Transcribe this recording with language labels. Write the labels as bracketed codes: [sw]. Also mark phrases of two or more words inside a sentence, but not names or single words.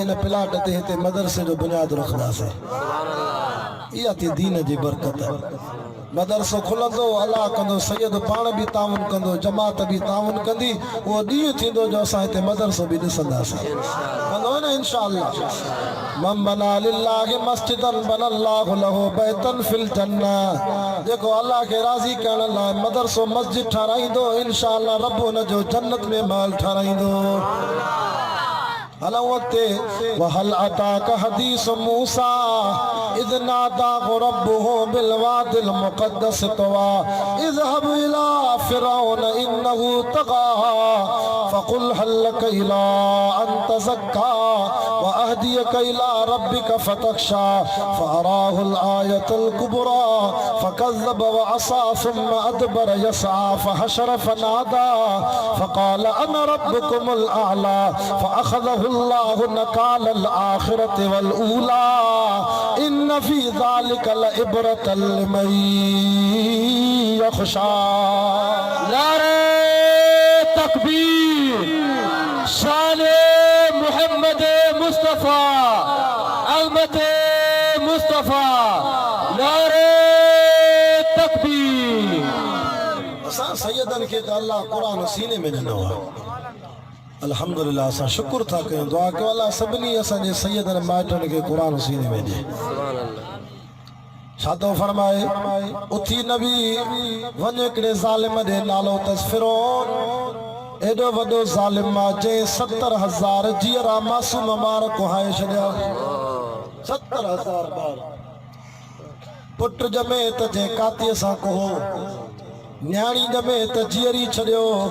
[sd] हिन प्लाट ते हिते मदरसे जो बुनियाद रखंदासीं इहा थी दीन जी बरकत मदरसो खुलंदो अल्लाह कंदो सैयद पाण बि ताउन कंदो जमात बि ताउन कंदी उहो ॾींहुं थींदो जो असां हिते मदरसो बि ॾिसंदासीं कंदो न इंशाअल्लाह [ar] من بنى لله مسجدا بنى الله له بيتا في الجنة [sd] जेको अल्लाह खे राज़ी करण लाइ मदरसो मस्जिद ठाराईंदो इंशाअल्लाह रब हुन जो जन्नत में महल ठाराईंदो [ar] هلوت وهل أتاك حديث موسى إذ ناداه ربه بالواد المقدس طوى اذهب إلى فرعون إنه طغى فقل هل لك إلى أن تزكى وأهديك إلى ربك فتخشى فأراه الآية الكبرى فكذب وعصى ثم أدبر يسعى فحشر فنادى فقال أنا ربكم الأعلى فأخذه الله نكال الآخرة والأولى إن في ذلك لعبرة لمن يخشى [sd] नारे तकबीर शान मुहम्मद मुस्तफा अहमद मुस्तफा नारे तकबीर असां सैयदन खे त अल्लाह कुरान सीने में ॾिनो आहे अल्हम्दुलिल्लाह असां शुक्र था कयूं दुआ कयो अल्लाह सभिनी असांजे सैयदन माइटनि खे क़ुरान सीने में ॾे छा थो फरमाए उथी नबी वञ हिकिड़े ज़ालिम ॾे नालो अथसि फिरौन एॾो वॾो ज़ालिम आहे जंहिं 70,000 जीअरा मासूम मार कुहाए छॾिया 70,000 बार पुट जमे त जे कातीअ सां कहो न्याणी जमे त जीअरी छॾियो